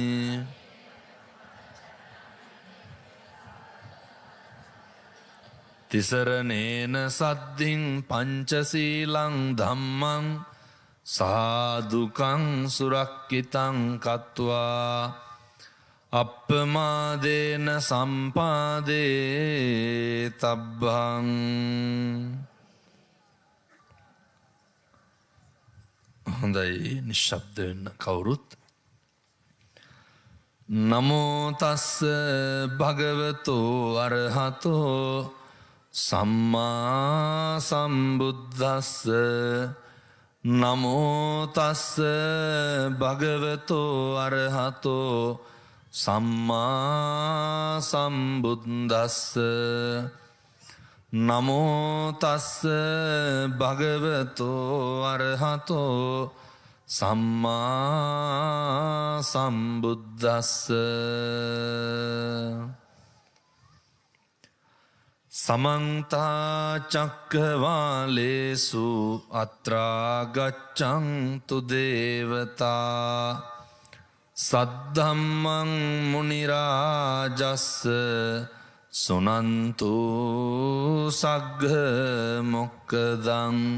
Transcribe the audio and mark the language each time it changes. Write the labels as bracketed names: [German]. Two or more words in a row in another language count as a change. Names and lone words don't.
[Pali] තිසරණේන සද්ධින් පංචසීලං ධම්මං සාදුකං සුරක්කිතං කତ୍වා අප්පමාදේන සම්පාදේ තබ්බං [Sinhala] හොඳයි නිශ්ශබ්ද වෙන්න කවුරුත් [Pali] නමෝ තස්ස භගවතෝ අරහතෝ සම්මා සම්බුද්දස්ස නමෝ තස්ස භගවතෝ අරහතෝ සම්මා සම්බුද්දස්ස නමෝ තස්ස භගවතෝ අරහතෝ සම්මා සම්බුද්දස්ස සමන්ත චක්කවාලේසු අත්‍රා ගච්ඡන්තු දේවතා සද්ධම්මං මුනි රාජස්ස සුනන්තු සග්ග මොක්ඛදං